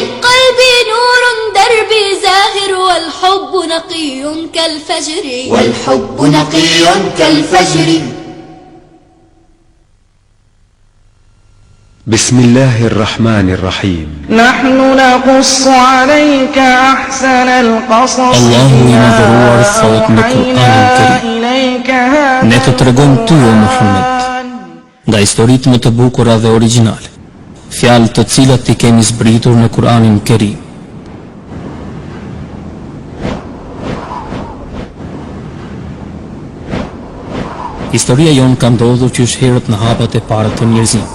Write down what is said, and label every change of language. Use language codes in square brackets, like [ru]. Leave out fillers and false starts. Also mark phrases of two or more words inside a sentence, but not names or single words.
[ar] قلبي نور دربي زاهر والحب نقي كالفجر، والحب نقي كالفجر. بسم الله الرحمن الرحيم. نحن نقص عليك أحسن القصص. الله ينظر [sq] thot në Kur'anin Kerim. Ne të tregojmë ty o Muhammed nga historitë më të bukura dhe origjinale, fjalë të cilat ti kemi zbritur në Kur'anin Kerim. Historia jonë ka ndodhur qysh herët në hapat e para të njerëzimit.